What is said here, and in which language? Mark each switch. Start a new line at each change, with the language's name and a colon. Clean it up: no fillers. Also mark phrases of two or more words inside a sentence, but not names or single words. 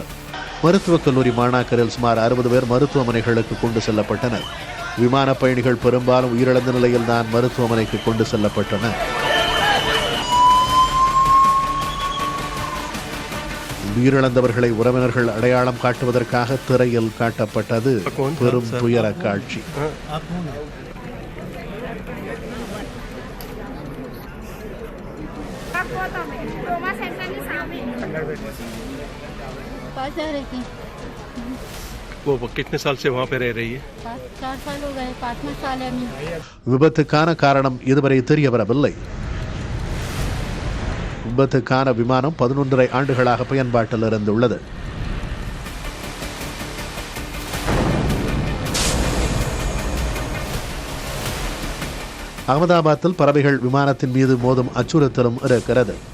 Tamil: மருத்துவக் கல்லூரி மாணாக்கரில் சுமார் 60 பேர் மருத்துவமனைகளுக்கு கொண்டு செல்லப்பட்டனர். விமான பயணிகள் பெரும்பாலும் உயிரிழந்த நிலையில் தான் மருத்துவமனைக்கு கொண்டு செல்லப்பட்டனர். உயிரிழந்தவர்களை உறவினர்கள் அடையாளம் காட்டுவதற்காக திரையில் காட்டப்பட்டது பெரும் துயர காட்சி.
Hindi: वो कितने साल से वहाँ पे रह रही है? 4 साल हो गए, 5वां साल है अभी.
Tamil: விபத்துக்கான காரணம் இதுவரை தெரிய வரவில்லை. விபத்துக்கான விமானம் 11.5 ஆண்டுகளாக பயன்பாட்டில் இருந்துள்ளது. அகமதாபாத்தில் பறவைகள் விமானத்தின் மீது மோதும் அச்சுறுத்தலும் இருக்கிறது.